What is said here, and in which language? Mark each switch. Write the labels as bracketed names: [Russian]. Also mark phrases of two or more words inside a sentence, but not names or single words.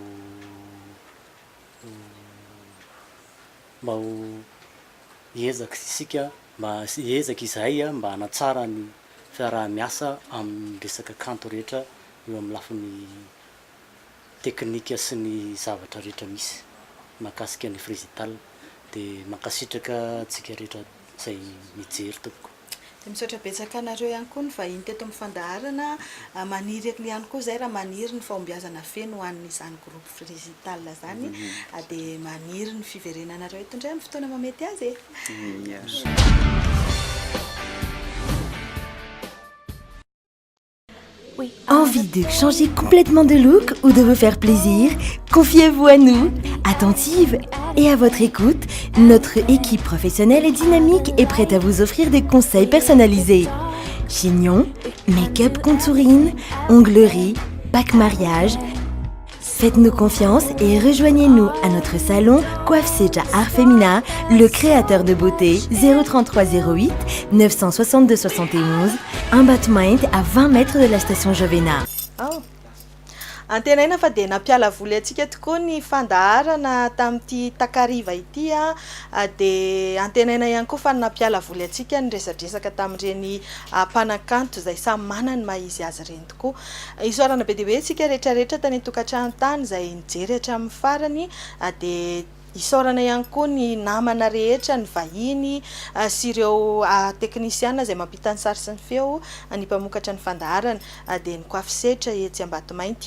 [Malagasy] ho ezaka isika mba ezaka izahay mba hanatsara ny fiaraha-miasa amin'ny resaka kanto rehetra eo amin'ny lafin'ny teknika sy ny zavatra rehetra misy mahakasika ny Fresital dia mankasitraka antsika rehetra zay mijery tompoko dia misaotra betsaka anareo ihany koa ny vahiny teto amin'ny fandaharana maniry ihany koa zay raha maniry ny fahombiazana feno ho an'izany groupe Fresital zany dia maniry ny fiverenanareo eto indray amin'ny fotoana mamety azy [French] Envie de changer complètement de look ou de vous faire plaisir? Confiez-vous à nous. Attentive et à votre écoute, notre équipe professionnelle et dynamique est prête à vous offrir des conseils personnalisés. Chignon, make-up contouring, onglerie, pack mariage. Faites-nous confiance et rejoignez-nous à notre salon Coiffe Seja Art Femina, le créateur de beauté 03308 962 71, un bâtiment à 20 mètres de la station Jovena. [Malagasy] antenaina fa dia nampiala voly antsika tokoa ny fandaharana tamin'ity takariva ity dia antenaina ihany koa fa nampiala voly antsika ny resadresaka tamin'ireny mpanakanto izay samy manana ny maha-izy azy ireny tokoa. Isorana be dia be antsika rehetrarehetra tany an-tokantrano tany izay nijery hatramin'ny farany dia isorana ihany koa ny namana rehetra ny vahiny sy ireo teknisiana izay mampita ny sary sy ny feo ny mpamokatra ny fandaharana dia ny koafisetra etsy Ambatomainty.